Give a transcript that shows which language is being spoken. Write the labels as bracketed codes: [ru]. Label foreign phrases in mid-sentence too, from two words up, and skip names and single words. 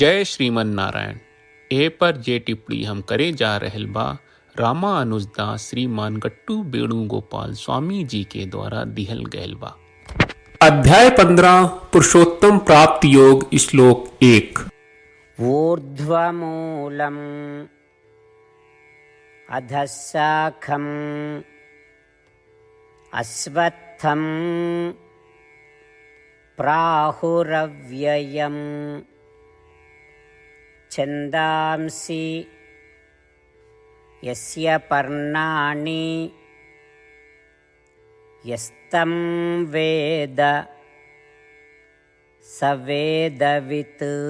[bho] जय श्रीमन नारायण। ए पर जे टिप्पणी हम करे जा रहल बा रामा अनुजदास श्रीमान गट्टू वेणुगोपाल स्वामी जी के द्वारा दिहल गयल बा। अध्याय 15 पुरुषोत्तम प्राप्ति योग श्लोक 1। [sa] ऊर्ध्वमूलम् अधःशाखम् अश्वत्थम् प्राहुरव्ययम् छन्दांसि यस्य पर्णानि यस्तं वेद स वेदवित्।